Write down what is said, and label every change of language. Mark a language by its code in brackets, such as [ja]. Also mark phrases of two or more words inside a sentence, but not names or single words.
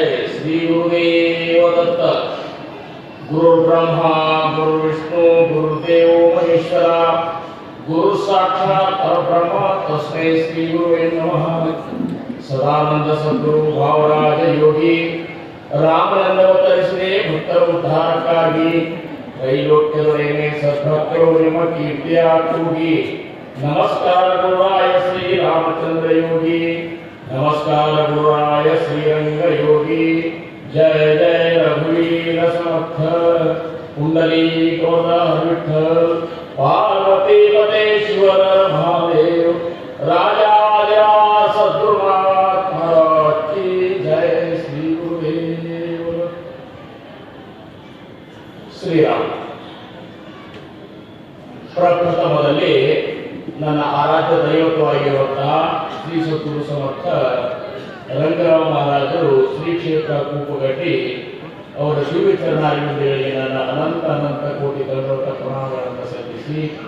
[mr] श्री गुरुदेव दत्त। [sa] गुरु ब्रह्मा गुरु विष्णु गुरुदेव महेश्वरा गुरु साक्षात परब्रह्म तस्मै श्री गुरुवे नमः। [mr] सदानंद सद्गुरु भावराज योगी [kn] ರಾಮನಂದವತರಿಸಿದೆ ಭಕ್ತರ ಉದ್ಧಾರಕ್ಕಾಗಿ ತ್ರೈಲೋಕ್ಯದೊಡನೆ ಸದ್ಭಕ್ತರು ನಿಮ್ಮ ಕೀರ್ತಿಯ ಕೂಗಿ [mr] नमस्कार गुरुराय श्री रामचंद्र योगी नमस्कार गुरुराय श्रीरंग योगी जय जय रघुवीर समर्थ कुंडलीकोदर विठ्ठल पार्वती पतेश्वर महादेव राजा सद्गुरुनाथ महाराज की जय। श्री गुरुदेव श्रीराम। [kn] ಪ್ರಪ್ರಥಮದಲ್ಲಿ ನನ್ನ ಆರಾಧ್ಯ ದೈವತ್ವವಾಗಿರುವಂತಹ ಶ್ರೀ ಸದ್ಗುರು ಸಮರ್ಥ ರಂಗರಾವ್ ಮಹಾರಾಜರು ಶ್ರೀ ಕ್ಷೇತ್ರ ಕೂಪಗಟ್ಟಿ ಅವರ ಶಿವಚರಣಾರಿಗಳಿಗೆ ನನ್ನ ಅನಂತ ಅನಂತ ಕೋಟಿ ದಂಡೋತ ಪ್ರಣಾಮಗಳನ್ನು ಸಲ್ಲಿಸಿ